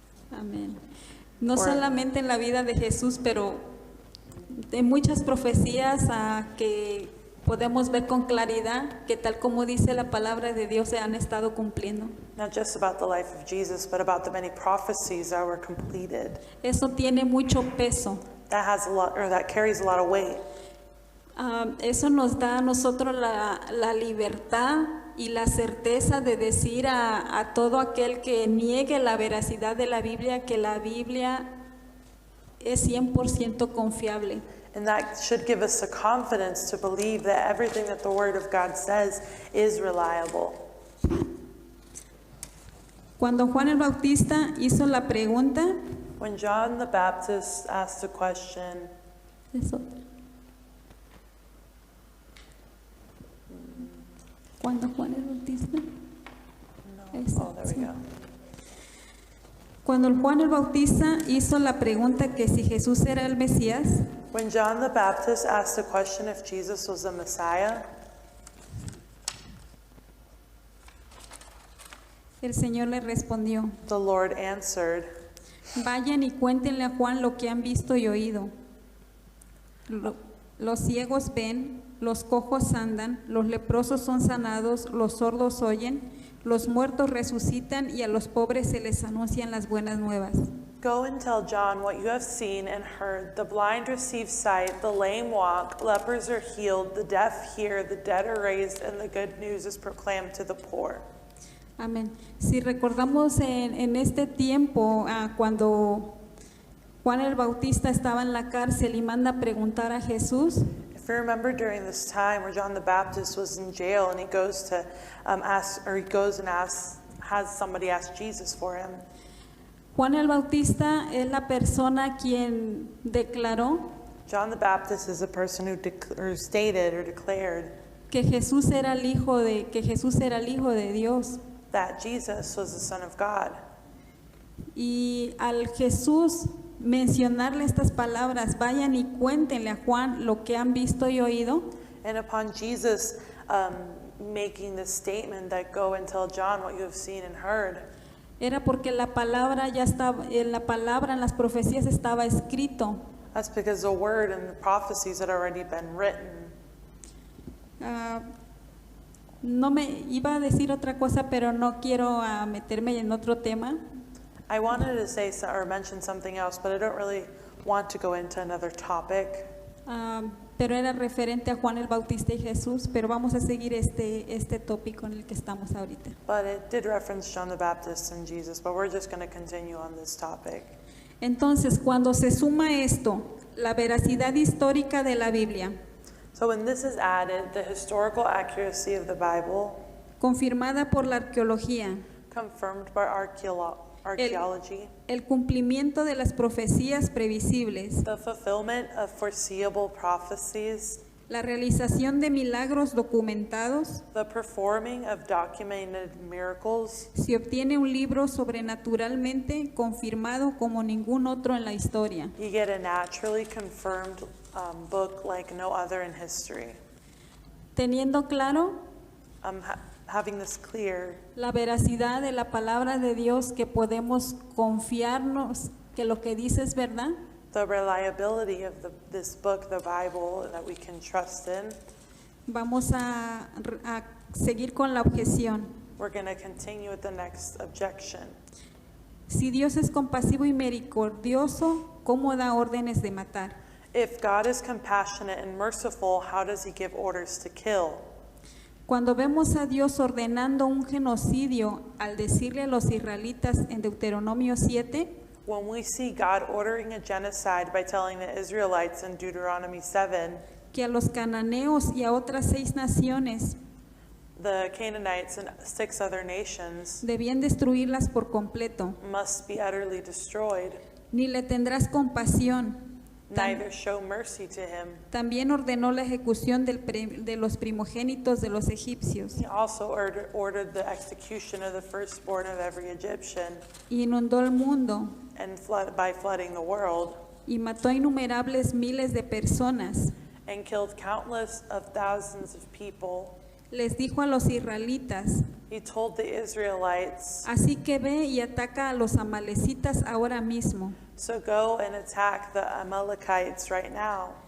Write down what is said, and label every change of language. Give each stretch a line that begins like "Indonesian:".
Spanish: Amén. No Or- solamente en la vida de Jesús, pero de muchas profecías que podemos ver con claridad que tal como dice la palabra de Dios se han estado cumpliendo.
English: Not just about the life of Jesus, but about the many prophecies that were completed.
Spanish: Eso tiene mucho peso.
English: That has a lot, or that carries a lot of weight.
Spanish: Eso nos da a nosotros la libertad y la certeza de decir a todo aquel que niegue la veracidad de la Biblia que la Biblia es 100% confiable.
English: And that should give us the confidence to believe that everything that the Word of God says is reliable.
Spanish: Cuando Juan el Bautista hizo la pregunta,
English: When John the Baptist asked the question,
Spanish: es otra. Cuando Juan el Bautista,
English: oh, there we go.
Spanish: cuando Juan el Bautista hizo la pregunta que si Jesús era el Mesías,
English: When John the Baptist asked the question if Jesus was the Messiah,
Spanish: el Señor le respondió:
English: the Lord answered,
Spanish: vayan y cuéntenle a Juan lo que han visto y oído. Los ciegos ven, los cojos andan, los leprosos son sanados, los sordos oyen, los muertos resucitan y a los pobres se les anuncian las buenas nuevas.
English: Go and tell John what you have seen and heard. The blind receive sight, the lame walk, lepers are healed, the deaf hear, the dead are raised, and the good news is proclaimed to the poor.
Spanish: Amén. Si recordamos en este tiempo, cuando Juan el Bautista estaba en la cárcel y manda a preguntar a Jesús,
English: If you remember during this time where John the Baptist was in jail and he goes to has somebody ask Jesus for him.
Spanish: Juan el Bautista es la persona quien declaró
English: John the Baptist is a person who stated or declared
Spanish: que Jesús era el hijo de Dios.
English: that Jesus was the Son of God.
Spanish: Y al Jesús mencionarle estas palabras, vayan y cuéntenle a Juan lo que han visto y oído,
English: And upon Jesus making this statement that go and tell John what you have seen and heard,
Spanish: era porque la palabra ya estaba, en las profecías estaba escrito.
English: that's because the word and the prophecies had already been written.
Spanish: No me iba a decir otra cosa, pero no quiero meterme en otro tema.
English: I wanted to say or mention something else, but I don't really want to go into another topic.
Spanish: Pero era referente a Juan el Bautista y Jesús, pero vamos a seguir este tópico en el que estamos ahorita.
English: But it did reference John the Baptist and Jesus, but we're just going to continue on this topic.
Spanish: Entonces, cuando se suma esto, la veracidad histórica de la Biblia,
English: So when this is added, the historical accuracy of the Bible,
Spanish: confirmada por la arqueología,
English: confirmed by archaeology,
Spanish: el cumplimiento de las profecías previsibles,
English: the fulfillment of foreseeable prophecies,
Spanish: la realización de milagros documentados,
English: the performing of documented miracles,
Spanish: se obtiene un libro sobrenaturalmente confirmado como ningún otro en la historia.
English: you get a naturally confirmed book like no other in history.
Spanish: Teniendo claro
English: having this clear,
Spanish: la veracidad de la palabra de Dios, que podemos confiarnos que lo que dice es verdad.
English: the reliability of this book, the Bible, that we can trust in.
Spanish: Vamos a seguir con la objeción.
English: We're going to continue with the next objection.
Spanish: Si Dios es compasivo y misericordioso, ¿cómo da órdenes de matar?
English: If God is compassionate and merciful, how does he give orders to kill?
Spanish: Cuando vemos a Dios ordenando un genocidio al decirle a los israelitas en Deuteronomio 7,
English: When we see God ordering a genocide by telling the Israelites in Deuteronomy 7,
Spanish: que a los cananeos y a otras 6 naciones
English: the Canaanites and 6 other nations
Spanish: debían destruirlas por completo,
English: must be utterly destroyed,
Spanish: ni le tendrás compasión.
English: neither show mercy to him.
Spanish: También ordenó la ejecución de los primogénitos de los egipcios,
English: He also ordered the execution of the firstborn of every Egyptian,
Spanish: y inundó el mundo,
English: and by flooding the world,
Spanish: y mató a innumerables miles de personas.
English: and killed countless of thousands of people.
Spanish: Les dijo a los israelitas:
English: He told the Israelites,
Spanish: así que ve y ataca a los amalecitas ahora mismo.
English: so go and attack the Amalekites right now.